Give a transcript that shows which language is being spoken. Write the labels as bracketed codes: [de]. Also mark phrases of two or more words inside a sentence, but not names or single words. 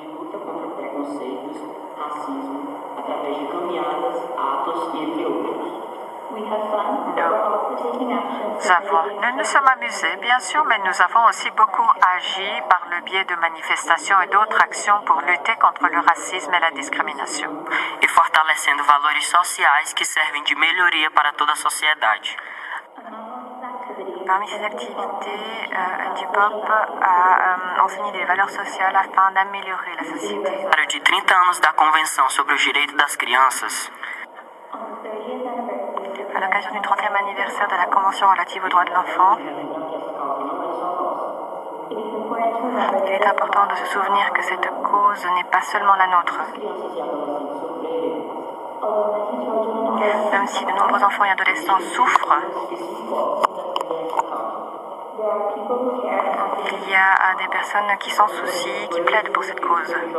[fr] Nous nous sommes amusés, bien sûr, mais nous avons aussi beaucoup agi par le biais de manifestations e d'autres actions pour lutter contre le racisme et la discrimination. [pt] E fortalecendo valores sociais que servem de melhoria para toda a sociedade. [fr] Parmi ces activités, NJPOC a enseigné des valeurs sociales afin d'améliorer la société. [pt] De 30 anos da Convenção sobre os Direitos das Crianças, [fr] À l'occasion du 30e anniversaire de la Convention relative aux droits de l'enfant, il est important de se souvenir que cette cause n'est pas seulement la nôtre. Même si de nombreux enfants et adolescents souffrent, il y a des personnes qui s'en soucient, qui plaident pour cette cause.